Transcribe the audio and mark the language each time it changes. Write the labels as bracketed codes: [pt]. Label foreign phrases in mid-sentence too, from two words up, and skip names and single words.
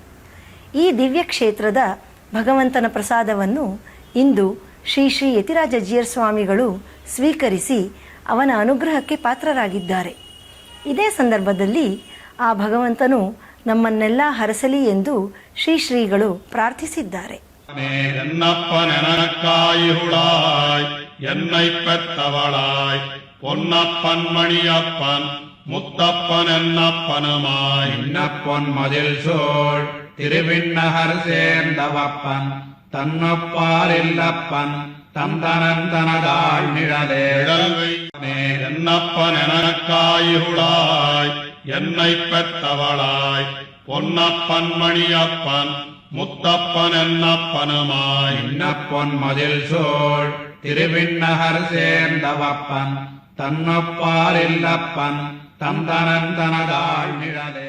[kn] ಈ ದಿವ್ಯಕ್ಷೇತ್ರದ ಭಗವಂತನ ಪ್ರಸಾದವನ್ನು ಇಂದು ಶ್ರೀ ಶ್ರೀ ಯತಿರಾಜ ಜೀಯರ್ ಸ್ವಾಮಿಗಳು ಸ್ವೀಕರಿಸಿ ಅವನ ಅನುಗ್ರಹಕ್ಕೆ ಪಾತ್ರರಾಗಿದ್ದಾರೆ. ಇದೇ ಸಂದರ್ಭದಲ್ಲಿ ಆ ಭಗವಂತನು ನಮ್ಮನ್ನೆಲ್ಲ ಹರಸಲಿ ಎಂದು ಶ್ರೀ ಶ್ರೀಗಳು ಪ್ರಾರ್ಥಿಸಿದ್ದಾರೆ. [ta] என்னை பெற்றவளாய் பொன்னப்பன் மணியப்பன் முத்தப்பன் என்னப்பனுமாய் இன்னப்பொன் மதில் சோழ் திருவிண்ணகர் சேர்ந்தவப்பன் தன்னப்பால் இல்லப்பன் தந்தனன் தனதாள் நிழலே என்னப்பன் எனக்காயுளாய் என்னை பெற்றவளாய் பொன்னப்பன் மணியப்பன் முத்தப்பன் என்னப்பனுமாய் இன்னப்பொன் மதில் சோழ் திருவிண்ணகர் சேர்ந்தவப்பன் தன்னப்பால் இல்லப்பன் தந்தனன் தனதாள் நிழலே.